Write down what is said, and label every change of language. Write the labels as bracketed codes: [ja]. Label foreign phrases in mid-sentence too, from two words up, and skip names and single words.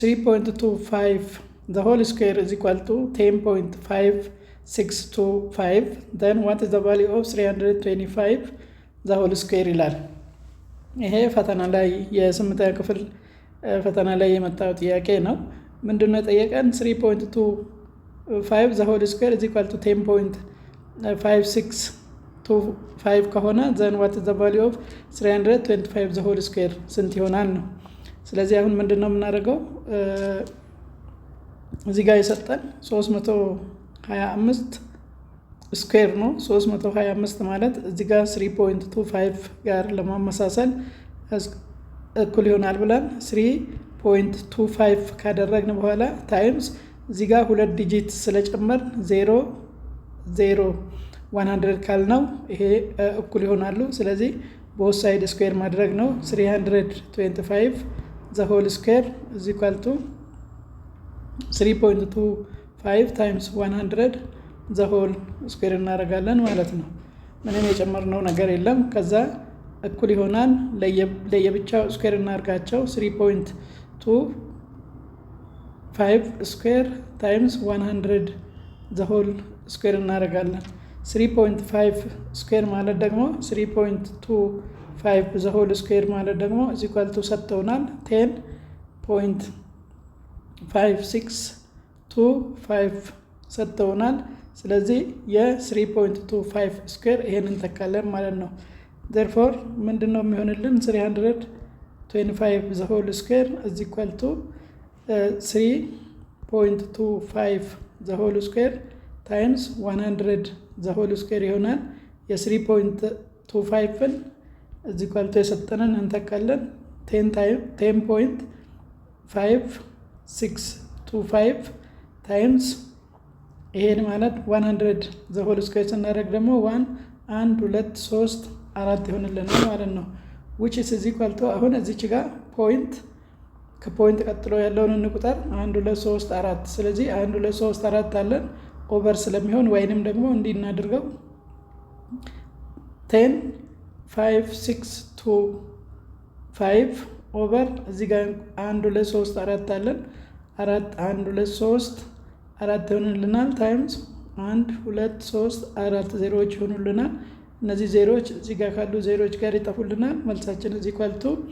[en] 3.25 the whole square is equal to 10.5625. Then what is the value of 325 the whole square [am] ይላል። ይሄ ፈተና ላይ የስምንተኛ ክፍል ፈተና ላይ የመጣው ጥያቄ ነው። ምንድነው የጠየቀን? [en] 3.25 the whole square is equal to 10.5625 ከሆነ then what is the value of 325 the whole square [am] ስንት ይሆናል ነው። ስለዚህ አሁን ምንድነው የምናደርገው? እዚህ ጋር የሰጠን 325 ስኩዌር ነው። 325 ማለት እዚህ ጋር 3.25 ጋር ለማመሳሰል እኩል ይሆናል ብለን 3.25 ካደረግን በኋላ ታይምስ እዚህ ጋር ሁለት ዲጂት ስለጨመር 0 0 100 ካልነው ይሄ እኩል ይሆናሉ። ስለዚህ [en] both side square [am] ማድረግ ነው። 325 [en] the whole square is equal to 3.25 times 100 the whole square [am] እናደርጋለን ማለት ነው። ምንም የጨመርነው ነገር የለም። ከዛ እኩል ይሆናል ለየብቻው ስኩዌር እናርጋቸው [en] 3.25 square times 100 the whole square [am] እናደርጋለን። 3.5 square ማለት ደግሞ [en] 3.25 the whole square [am] ማለት ደግሞ [en] is equal to [am] ሰጥተውናል 10.5625 ሰጥተውናል። ስለዚህ የ3.25 square ይሄንን ተካለን ማለት ነው። therefore ምንድነው የሚሆንልን? [en] 325 the whole square is equal to 3.25 the whole square times 100 the whole square [am] ይሆናል። የ3.25ን [en] is equal to [am] የሰጠንን እንተካለን 10.5625 times ይሄን ማለት [en] 100 the whole square [am] ስናደርግ ደግሞ 1 1 2 3 4 ይሆንልናል ማለት ነው። [en] which is equal to [am] አሁን እዚች ጋር ፖይንት ከፖይንት ቀጥሎ ያለውን እንቁጠር 1 2 3 4። ስለዚህ 1 2 3 4 አለን ኦቨር ስለሚሆን ወይንም ደግሞ እንዲህ እናድርገው 10.5625 ኦቨር እዚህ ጋር 1 2 3 4 አለን 4 1 2 3 4 ይሆንልናል ታይምስ 1 2 3 4 ዜሮዎች ይሆኑልናል። እነዚህ ዜሮዎች እዚህ ጋር ካሉ ዜሮዎች ጋር ይጠፉልናል። መልሳችን እዚህ ኳልቱ